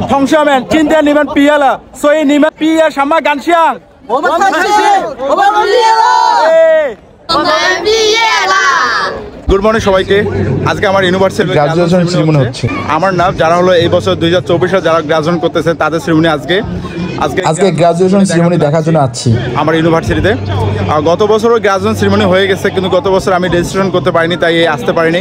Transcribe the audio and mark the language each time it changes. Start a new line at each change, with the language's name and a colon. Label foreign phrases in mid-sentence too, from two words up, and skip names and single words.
Chinese: 同学们，今天你们毕业了，所以你们毕业什么感想？我们开心，我们毕业了。我们毕业了。
English: good morning
Bangla: সবাইকে। আজকে আমার ইউনিভার্সিটির
English: graduation ceremony
Bangla: হচ্ছে। আমার নাম যারা হলো এই বছর 2024 যারা গ্রাজুয়েশন করতেছে তাদের সেরিমনি আজকে
English: graduation ceremony
Bangla: দেখার জন্য আছি আমার ইউনিভার্সিটিতে। গত বছরও
English: graduation ceremony
Bangla: হয়ে গেছে, কিন্তু গত বছর আমি রেজিস্ট্রেশন করতে পারিনি, তাই আসতে পারিনি।